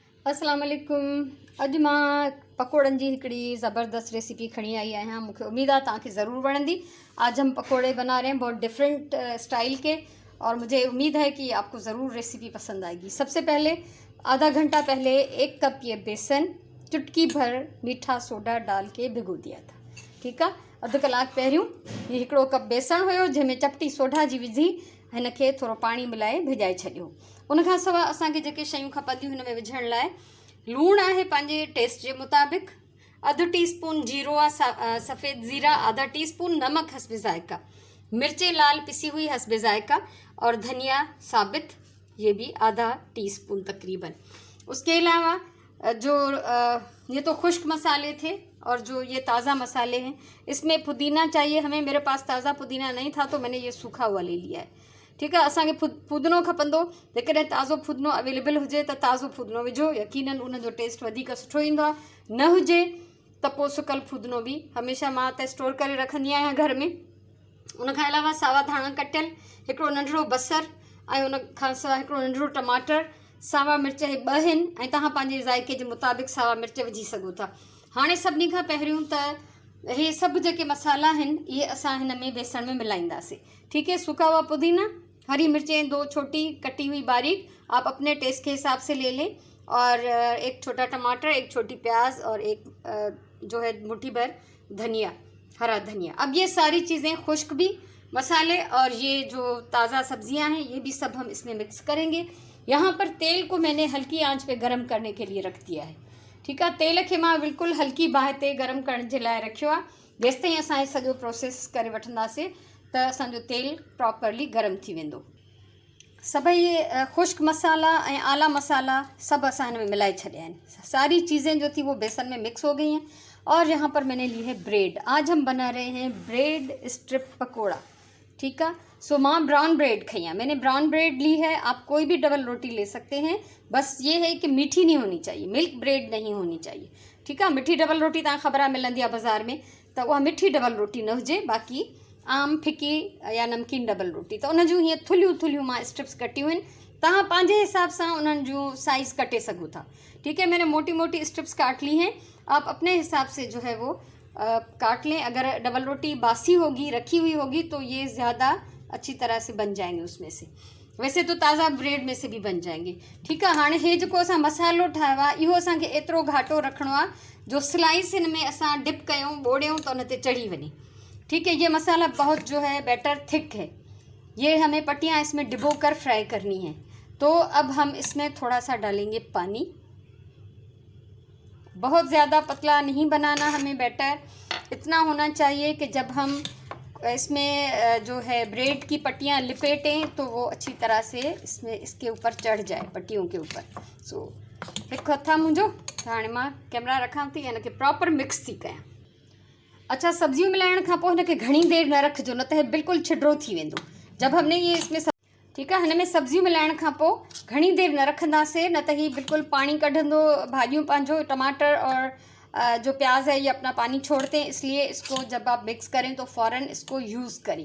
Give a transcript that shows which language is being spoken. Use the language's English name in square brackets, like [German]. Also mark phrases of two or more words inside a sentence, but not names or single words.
[Arabic] السلام عليكم. [Sindhi] अॼु मां पकोड़नि जी हिकिड़ी ज़बरदस्त रेसिपी खणी आई आहियां। [Hindi] मुझे उम्मीद है [Sindhi] तव्हांखे ज़रूर वणंदी। [Hindi] आज हम पकोड़े बना रहे हैं बहुत डिफरेंट स्टाइल के, और मुझे उम्मीद है कि आपको ज़रूर रेसिपी पसंद आएगी। सबसे पहले आधा घंटा पहले 1 कप ये बेसन चुटकी भर मीठा सोडा डाल के भिगो दिया था। ठीक है, [Sindhi] अधु कलाक पहिरियों ये 1 कप बेसन हुयो, जंहिंमें चपटी सोडा जी विझी हिन खे थोरो पाणी मिलाए भिजाए छॾियो। उन खां सवाइ असांखे जेके शयूं खपंदियूं हिन में विझण लाइ, लूणु आहे पंहिंजे टेस्ट जे मुताबिक़, अधु टीस्पून जीरो आहे सफ़ेद ज़ीरा, [Hindi] आधा टीस्पून नमक हस्बे ज़ायका, मिर्चें लाल पिसी हुई हस्बे ज़ायका, और धनिया साबित ये भी आधा टीस्पून तकरीबन। उसके अलावा जो ये तो खुश्क मसाले थे, और जो ये ताज़ा मसाले हैं, इसमें पुदीना चाहिए हमें। मेरे पास ताज़ा पुदीना नहीं था तो मैंने ये सूखा हुआ ले लिया है। ठीक है, [Sindhi] असांखे पुदीनो खपंदो, जेकॾहिं ताज़ो पुदीनो अवेलेबल हुजे त ताज़ो पुदीनो विझो, यकीनन उन जो टेस्ट वधीक सुठो ईंदो आहे। न हुजे त पोइ सुकल पुदीनो बि हमेशह मां त स्टोर करे रखंदी आहियां घर में। उन खां अलावा सावा धाणा कटियल, हिकिड़ो नंढिड़ो बसर, ऐं उन खां सवाइ हिकिड़ो नंढिड़ो टमाटर, सावा मिर्च हे 2 आहिनि, ऐं तव्हां पंहिंजे ज़ाइके जे मुताबिक़ सावा मिर्च विझी सघो था। हाणे सभिनी खां पहिरियों त इहे सभु जेके मसाला आहिनि इहे असां हिन में बेसण में मिलाईंदासीं। [Hindi] ठीक है, सूखा हुआ पुदीना, हरी मिर्चें 2 छोटी कटी हुई बारीक, आप अपने टेस्ट के हिसाब से ले लें, और 1 छोटा टमाटर, 1 छोटी प्याज, और 1 जो है मुट्ठी भर धनिया, हरा धनिया। अब ये सारी चीज़ें खुश्क भी मसाले और ये जो ताज़ा सब्जियां हैं ये भी सब हम इसमें मिक्स करेंगे। यहाँ पर तेल को मैंने हल्की आंच पे गरम करने के लिए रख दिया है। [Sindhi] ठीक है, तेल खे मां बिल्कुलु हल्की बाहि ते गरम करण जे लाइ रखियो आहे। जेसि ताईं असां हे सॼो प्रोसेस करे वठंदासीं त असांजो तेल प्रॉपरली गरम थी वेंदो। सभई खुश्क मसाला ऐं आला मसाला सभु असां हिन में मिलाए छॾिया आहिनि। [Hindi] सारी चीज़ें जो थी वो बेसन में मिक्स हो गई हैं। और यहाँ पर मैंने ली है ब्रेड। आज हम बना रहे हैं ब्रेड स्ट्रिप पकोड़ा। ठीक है, सो [Sindhi] माँ ब्राउन ब्रेड खाई है, [Hindi] मैंने ब्राउन ब्रेड ली है। आप कोई भी डबल रोटी ले सकते हैं, बस ये है कि मीठी नहीं होनी चाहिए, मिल्क ब्रेड नहीं होनी चाहिए। [Sindhi] ठीक है, मिठी डबल रोटी तव्हां ख़बर आहे मिलंदी आहे बाज़ार में, त उहा मिठी डबल रोटी न हुजे, बाक़ी आम फिकी या नमकीन डबल रोटी। तो उन जूं हीअं थुलियूं थुलियूं मां स्ट्रिप्स कटियूं आहिनि। तव्हां पंहिंजे हिसाब सां उन्हनि जूं साइज़ कटे सघो था। [Hindi] ठीक है, मैंने मोटी मोटी स्ट्रिप्स काट ली हैं, आप अपने हिसाब से जो है वो काट लें। अगर डबल रोटी बासी होगी, रखी हुई होगी, तो ये ज़्यादा अच्छी तरह से बन जाएंगे उसमें से। वैसे तो ताज़ा ब्रेड में से भी बन जाएंगे। [Sindhi] ठीक है, हाँ हे जो असां मसालो ठाहियो आहे इहो असांखे एतिरो घाटो रखिणो आहे जो स्लाइस हिन में असां डिप कयूं, ॿोड़ियूं त उन ते चढ़ी वञे। [Hindi] ठीक है, ये मसाला बहुत जो है बैटर थिक है, ये हमें पट्टियाँ इसमें डिबो कर फ्राई करनी है। तो अब हम इसमें थोड़ा सा डालेंगे पानी। बहुत ज़्यादा पतला नहीं बनाना हमें बैटर, इतना होना चाहिए कि जब हम इसमें जो है ब्रेड की पट्टियाँ लिपेटें तो वो अच्छी तरह से इसमें इसके ऊपर चढ़ जाए, पट्टियों के ऊपर। [Sindhi] सो हिकु हथ आहे मुंहिंजो, हाणे मां कैमरा रखां थी, हिन खे प्रॉपर मिक्स थी कयां। अच्छा, सब्जियूं मिलाइण खां पोइ हिनखे घणी देर न रखिजो, न त हे बिल्कुलु छिडरो थी वेंदो। [Hindi] जब हमने ये इसमें ठीक है, [Sindhi] हिन में सब्जियूं मिलाइण खां पोइ घणी देर न रखंदासीं, न त ही बिल्कुलु पानी कढंदो, भाॼियूं पंहिंजो [Hindi] टमाटर और जो प्याज है ये अपना पानी छोड़ते हैं, इसलिए इसको जब आप मिक्स करें तो फ़ौरन इसको यूज़ करें।